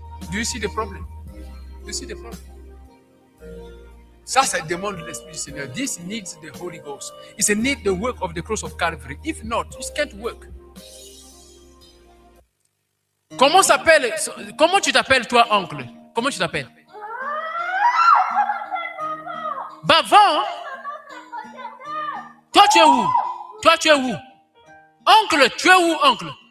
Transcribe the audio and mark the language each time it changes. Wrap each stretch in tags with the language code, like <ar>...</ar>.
<en>Do you see the problem? Do you see the problem?</en> <fr>Ça demande l'Esprit du Seigneur.</fr> <en>This needs the Holy Ghost. It's a need the work of the cross of Calvary. If not, it can't work.</en> <fr>Comment tu t'appelles toi, oncle? Comment tu t'appelles? Bavant? Toi, tu es où? Toi, tu es où? Oncle, tu es où, oncle?</fr>